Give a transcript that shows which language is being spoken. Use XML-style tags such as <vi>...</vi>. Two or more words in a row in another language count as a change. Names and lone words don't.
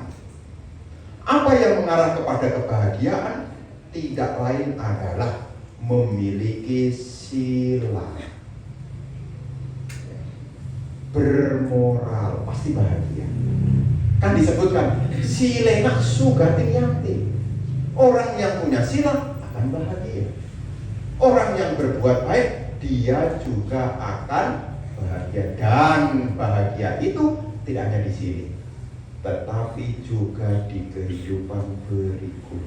<id>Apa yang mengarah kepada kebahagiaan? Tidak lain adalah memiliki sila, bermoral, pasti bahagia. Kan disebutkan</id> <pi>silena sugati yanti.</pi> <id>Orang yang punya sila akan bahagia. Orang yang berbuat baik, dia juga akan bahagia. Dan bahagia itu tidak hanya di sini, tetapi juga di kehidupan berikutnya.</id>